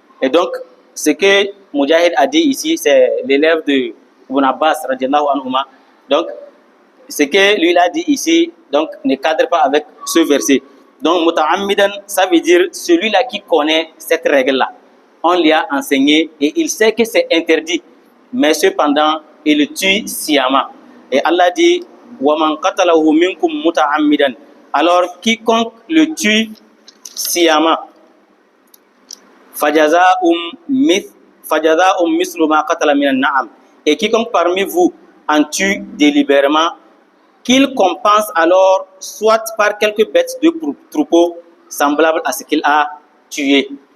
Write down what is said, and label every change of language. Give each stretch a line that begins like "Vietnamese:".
French: Et donc, ce que Mujahid a dit ici, c'est l'élève de Ibn Abbas radiallahu anhuma. Donc, ce que lui a dit ici, donc, ne cadre pas avec ce verset. Donc, muta'ammidan, ça veut dire celui-là qui connaît cette règle-là. On lui a enseigné et il sait que c'est interdit. Mais cependant, il le tue sciemment. Et Allah dit,
Arabic: وَمَنْ قَتَلَهُ مِنْكُمْ مُتَعَمِّدًا.
French: Alors, quiconque le tue sciemment,
Arabic: فَجَزَاءٌ مِثْلُ مَا قَتَلَ مِنَ النَّعَمِ.
French: Et quiconque parmi vous en tue délibérément, qu'il compense alors soit par quelques bêtes de troupeau semblables à ce qu'il a tué.